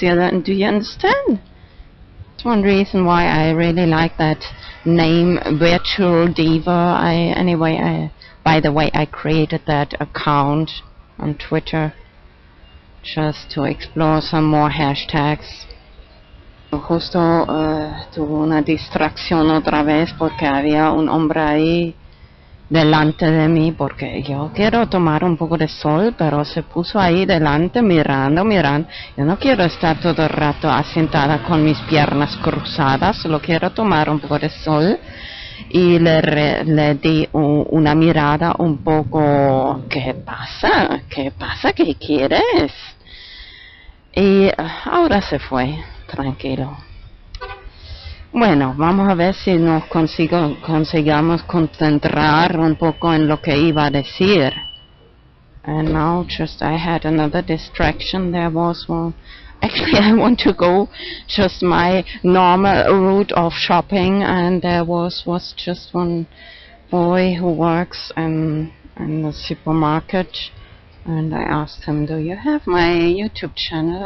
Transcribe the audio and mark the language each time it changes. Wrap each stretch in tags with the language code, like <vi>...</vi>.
<en>Yeah, do you understand? That's one reason why I really like that name, Virtual Diva. By the way, I created that account on Twitter just to explore some more hashtags.</en> <es>Justo tuve una distracción otra vez porque había un hombre ahí delante de mí, porque yo quiero tomar un poco de sol, pero se puso ahí delante mirando. Yo no quiero estar todo el rato asentada con mis piernas cruzadas, solo quiero tomar un poco de sol. Y le di una mirada un poco, ¿qué pasa? ¿Qué quieres? Y ahora se fue, tranquilo. Bueno, vamos a ver si nos consigamos concentrar un poco en lo que iba a decir.</es> <en>And now just I had another distraction. There was one. Actually, I want to go just my normal route of shopping, and there was just one boy who works in the supermarket, and I asked him, "Do you have my YouTube channel?"</en>